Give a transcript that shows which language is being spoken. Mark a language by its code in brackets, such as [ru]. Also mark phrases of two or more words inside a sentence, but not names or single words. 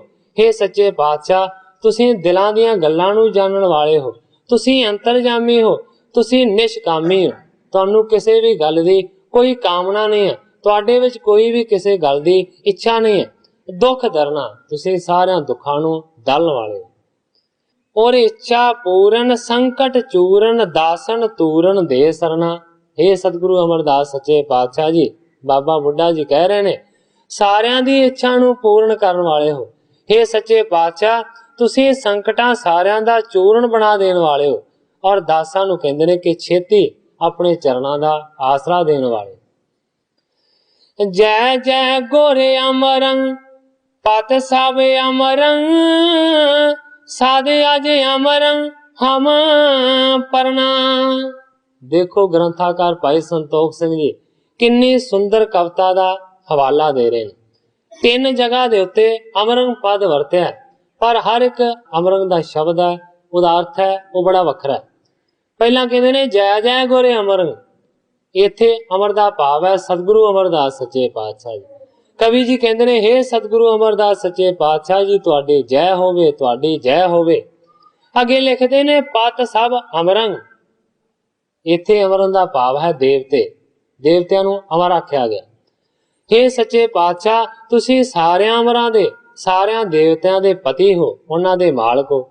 [pa] हे ਸੱਚੇ ਪਾਤਸ਼ਾਹ, ਤੁਸੀਂ ਦਿਲਾਂ ਦੀਆਂ ਗੱਲਾਂ ਨੂੰ ਜਾਣਨ ਵਾਲੇ ਹੋ, ਤੁਸੀਂ ਅੰਤਰਜਾਮੀ ਹੋ, ਤੁਸੀਂ ਨਿਸ਼ਕਾਮੀ ਹੋ। ਤੁਹਾਨੂੰ ਕਿਸੇ ਵੀ ਗੱਲ ਦੀ ਕੋਈ ਕਾਮਨਾ ਨਹੀਂ ਹੈ, ਤੁਹਾਡੇ ਵਿੱਚ ਕੋਈ ਵੀ ਕਿਸੇ ਗੱਲ ਦੀ ਇੱਛਾ ਨਹੀਂ ਹੈ। ਦੁੱਖ ਦਰਨਾ, ਤੁਸੀਂ ਸਾਰਿਆਂ ਦੁੱਖਾਂ ਨੂੰ ਦਲਣ ਵਾਲੇ ਹੋ। ਔਰ ਇੱਛਾ ਪੂਰਨ ਸੰਕਟ ਚੂਰਨ ਦਾਸਨ ਤੂਰਨ ਦੇ ਸਰਨਾ। ਹੇ ਸਤਿਗੁਰੂ ਅਮਰਦਾਸ ਸੱਚੇ ਪਾਤਸ਼ਾਹ ਜੀ, ਬਾਬਾ ਬੁੱਢਾ ਜੀ ਕਹਿ ਰਹੇ ਨੇ ਸਾਰਿਆਂ ਦੀ ਇੱਛਾ ਨੂੰ ਪੂਰਨ ਕਰਨ ਵਾਲੇ ਹੋ। ਹੇ ਸੱਚੇ ਪਾਤਸ਼ਾਹ ਤੁਸੀਂ ਸੰਕਟਾਂ ਸਾਰਿਆਂ ਦਾ ਚੂਰਨ ਬਣਾ ਦੇਣ ਵਾਲੇ ਹੋ ਔਰ ਦਾਸਾਂ ਨੂੰ ਕਹਿੰਦੇ ਨੇ ਕਿ ਛੇਤੀ ਆਪਣੇ ਚਰਨਾਂ ਦਾ ਆਸਰਾ ਦੇਣ ਵਾਲੇ। ਜੈ ਜੈ ਗੋਰੇ ਅਮਰੰਗ ਪਤ ਸਬ ਅਮਰੰਗ ਸਾਧੇ ਅਜ ਅਮਰੰਗ ਹਮ ਪਰਨਾ। ਦੇਖੋ ਗ੍ਰੰਥਾਕਾਰ ਭਾਈ ਸੰਤੋਖ ਸਿੰਘ ਜੀ ਕਿੰਨੀ ਸੁੰਦਰ ਕਵਿਤਾ ਦਾ ਹਵਾਲਾ ਦੇ ਰਹੇ ਹੈਂ। 3 ਜਗ੍ਹਾ ਦੇ ਉੱਤੇ ਅਮਰੰਗ ਪਦ ਵਰਤਿਆ ਪਰ ਹਰ ਇੱਕ ਅਮਰੰਗ ਦਾ ਸ਼ਬਦ ਹੈ ਉਹਦਾ ਅਰਥ ਹੈ ਵੋ ਬੜਾ ਵੱਖਰਾ ਹੈ। ਪਹਿਲਾ ਕਹਿਤੇ ਨੇ ਜੈ ਜੈ ਗੋਰੇ ਅਮਰੰਗ, ਇੱਥੇ ਅਮਰ ਦਾ ਭਾਵ ਹੈ ਸਤਿਗੁਰੂ ਅਮਰਦਾਸ ਸੱਚੇ ਪਾਤਸ਼ਾਹ ਜੀ। ਕਵੀ ਜੀ ਕਹਿਤੇ ਨੇ ਹੇ ਸਤਿਗੁਰੂ ਅਮਰਦਾਸ ਸੱਚੇ ਪਾਤਸ਼ਾਹ ਜੀ ਤੁਹਾਡੀ ਜੈ ਹੋਵੇ, ਤੁਹਾਡੀ ਜੈ ਹੋਵੇ। ਅੱਗੇ ਲਿਖਤੇ ਨੇ ਪਤ ਸਬ ਅਮਰੰਗ, ਇੱਥੇ ਅਮਰੰਗ ਦਾ ਭਾਵ ਹੈ ਦੇਵਤੇ, ਦੇਵਤਿਆਂ ਨੂੰ ਅਮਰ ਆਖਿਆ ਗਿਆ। ਹੇ ਸੱਚੇ ਪਾਤਸ਼ਾਹ ਤੁਸੀਂ ਸਾਰਿਆਂ ਅਮਰਾਂ ਦੇ ਸਾਰਿਆਂ ਦੇਵਤਿਆਂ ਦੇ ਪਤੀ ਹੋ, ਉਨ੍ਹਾਂ ਦੇ ਮਾਲਕ ਹੋ।